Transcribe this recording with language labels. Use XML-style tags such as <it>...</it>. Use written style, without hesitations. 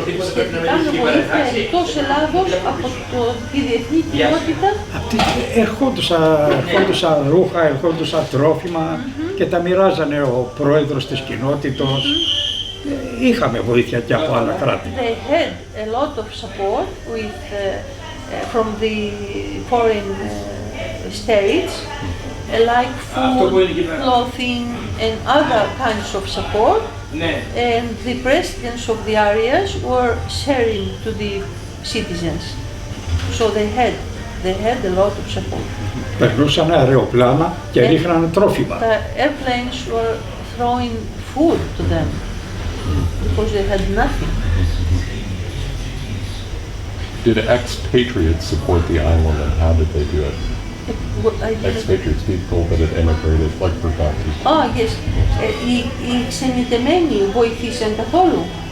<el>Σχετικά με βοήθεια εκτός Ελλάδος από τη διεθνή κοινότητα. Ερχόντουσαν ρούχα, ερχόντουσαν τρόφιμα και τα μοιράζανε ο πρόεδρος της κοινότητας. Είχαμε βοήθεια και από άλλα κράτη.</el> <en>They had a lot of support with, from the foreign states, like food, clothing and other kinds of support. And the presidents of the areas were sharing to the citizens. So they had a lot of support.</en> <el>Περνούσαν αεροπλάνα και ρίχνανε τρόφιμα.</el> <en>The airplanes were throwing food to them because they had nothing. Did expatriates support the island, and how did they do it? Expatriates, people that had emigrated, like Vergotis. Oh, yes.</en> <el>Οι ξενιτεμένοι βοήθησαν καθόλου.</el>